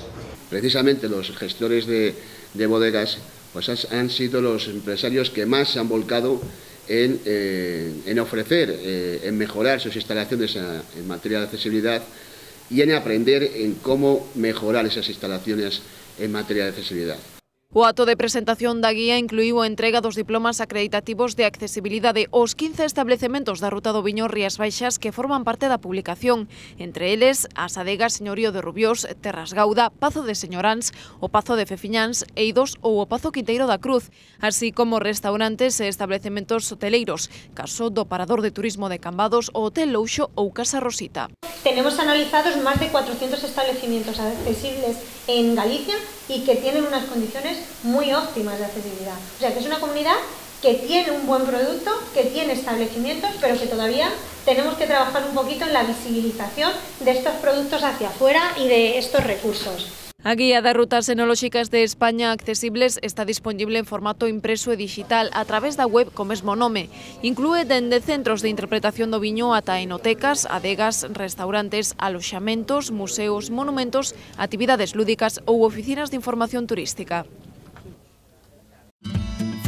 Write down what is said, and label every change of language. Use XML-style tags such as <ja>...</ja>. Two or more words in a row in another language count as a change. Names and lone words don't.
<es>Precisamente los gestores de bodegas pues han sido los empresarios que más se han volcado en ofrecer, en mejorar sus instalaciones en materia de accesibilidad y en aprender en cómo mejorar esas instalaciones en materia de accesibilidad.</es> <gl>O acto de presentación da guía incluíu a entrega dos diplomas acreditativos de accesibilidade aos 15 establecementos da Ruta do Viño Rías Baixas que forman parte da publicación, entre eles as adegas Señorío de Rubiós, Terras Gauda, Pazo de Señoráns, o Pazo de Fefiñáns, Eidos ou o Pazo Quinteiro da Cruz, así como restaurantes e establecementos hoteleiros, caso do Parador de Turismo de Cambados, o Hotel Louxo ou Casa Rosita.</gl> <es>Tenemos analizados más de 400 establecimientos accesibles en Galicia y que tienen unas condiciones muy óptimas de accesibilidad. O sea que es una comunidad que tiene un buen producto, que tiene establecimientos, pero que todavía tenemos que trabajar un poquito en la visibilización de estos productos hacia afuera y de estos recursos.</es> <gl>A guía das rutas enolóxicas de España accesibles está disponible en formato impreso e digital a través da web co mesmo nome. Inclúe dende centros de interpretación do viño ata enotecas, adegas, restaurantes, aloxamentos, museos, monumentos, actividades lúdicas ou oficinas de información turística.</gl>